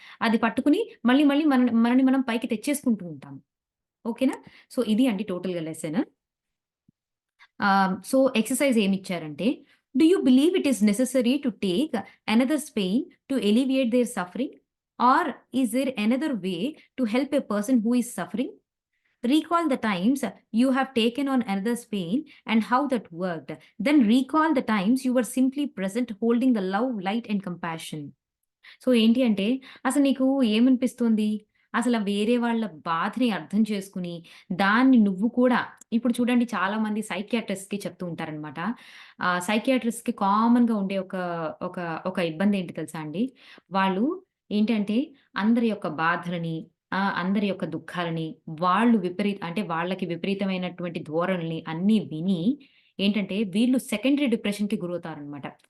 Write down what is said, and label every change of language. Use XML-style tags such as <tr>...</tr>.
<te>అది పట్టుకుని మళ్ళీ మళ్ళీ మనని మనం పైకి తెచ్చేసుకుంటూ ఉంటాము. ఓకేనా? సో, ఇది అండి టోటల్‌గా lesson. So, exercise ఏమిచ్చారంటే,</te> <en>"Do you believe it is necessary to take another's pain to alleviate their suffering? Or is there another way to help a person who is suffering? Recall the times you have taken on another's pain and how that worked. Then recall the times you were simply present holding the love, light and compassion."</en> <te>So, ఏంటి అంటే అసలు నీకు ఏమనిపిస్తుంది? వేరే వాళ్ళ బాధని అర్థం చేసుకొని, దాన్ని నువ్వు కూడా ఇప్పుడు చూడండి చాలామంది సైకియాట్రిస్ట్‌కి చెప్తూ ఉంటారనమాట. సైకియాట్రిస్ట్‌కి కామన్‌గా ఉండే ఒక ఒక ఇబ్బందేంటి తెలుసా అండి? వాళ్ళు ఏంటంటే అందరి యొక్క బాధలని, అందరి యొక్క దుఃఖాలని, వాళ్ళకి విపరీతమైనటువంటి ధోరణుల్ని అన్నీ విని ఏంటంటే వీళ్ళు సెకండరీ డిప్రెషన్‌కి గురవుతారనమాట.</te>